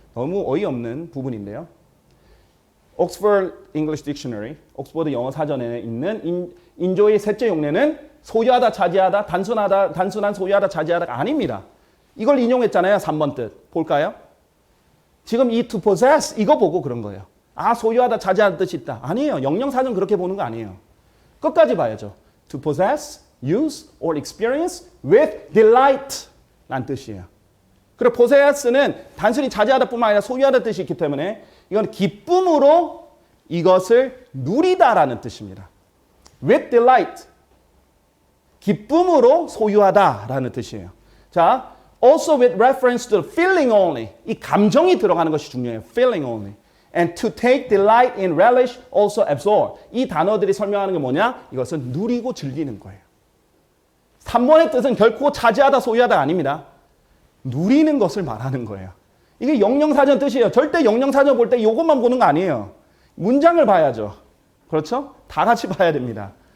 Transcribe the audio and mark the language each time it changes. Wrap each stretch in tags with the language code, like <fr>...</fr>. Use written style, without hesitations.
<ko>너무 어이없는 부분인데요. Oxford English Dictionary, 옥스퍼드 영어 사전에 있는 enjoy의 셋째 용례는 소유하다, 차지하다, 단순한 소유하다, 차지하다가 아닙니다. 이걸 인용했잖아요. 3번 뜻. 볼까요? 지금 이 to possess 이거 보고 그런 거예요. 소유하다, 차지하는 뜻이 있다. 아니에요. 영영사전 그렇게 보는 거 아니에요. 끝까지 봐야죠.</ko> <en>To possess, use, or experience with delight 라는 뜻이에요.</en> <ko>그리고 possess는 단순히 차지하다 뿐만 아니라 소유하다 뜻이 있기 때문에 이건 기쁨으로 이것을 누리다라는 뜻입니다.</ko> <en>With delight.</en> <ko>기쁨으로 소유하다라는 뜻이에요.</ko> <en>자, also with reference to the feeling only.</en> <ko>이 감정이 들어가는 것이 중요해요.</ko> <en>Feeling only. And to take delight in relish, also absorb.</en> <ko>이 단어들이 설명하는 게 뭐냐? 이것은 누리고 즐기는 거예요. 3번의 뜻은 결코 차지하다, 소유하다 아닙니다. 누리는 것을 말하는 거예요. 이게 영영사전 뜻이에요. 절대 영영사전 볼 때 이것만 보는 거 아니에요. 문장을 봐야죠. 그렇죠? 다 같이 봐야 됩니다.</ko>